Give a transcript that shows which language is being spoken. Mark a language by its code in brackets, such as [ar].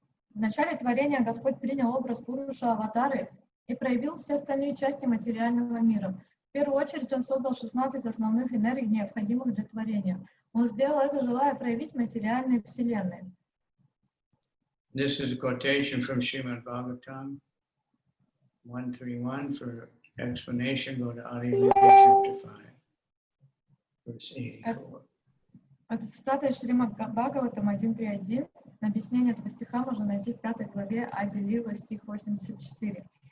[ru] В начале творения Господь принял образ Пуруша Аватары и проявил все остальные части материального мира. В первую очередь он создал 16 основных энергий, необходимых для творения. Он сделал это, желая проявить материальные вселенные. [en] This is a quotation from Srimad Bhagavatam 131 for explanation. Go to Adi chapter 5, verse 84. [ru] Это цитата из Шримад Бхагаватам 1.3.1. Объяснение этого стиха можно найти в 5 главе Ади-лилы, стих 84.